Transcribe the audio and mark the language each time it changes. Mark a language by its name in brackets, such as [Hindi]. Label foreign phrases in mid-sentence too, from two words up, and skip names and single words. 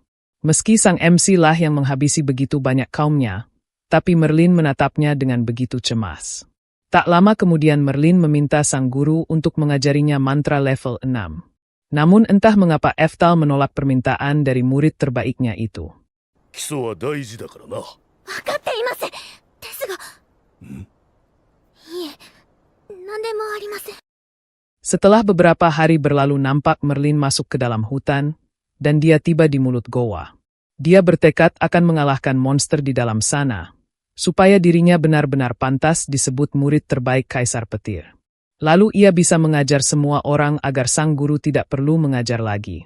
[Indonesian] Meski sang MC lah yang menghabisi begitu banyak kaumnya, tapi Merlin menatapnya dengan begitu cemas. Tak lama kemudian Merlin meminta sang guru untuk mengajarinya mantra level 6. Namun entah mengapa Eftal menolak permintaan dari murid terbaiknya itu. [Japanese] 基礎は大事だからな. わかっています. ですが。いいえ. なんでもありません. [Indonesian] Setelah beberapa hari berlalu nampak Merlin masuk ke dalam hutan, dan dia tiba di mulut goa. Dia bertekad akan mengalahkan monster di dalam sana, supaya dirinya benar-benar pantas disebut murid terbaik Kaisar Petir. Lalu ia bisa mengajar semua orang agar sang guru tidak perlu mengajar lagi.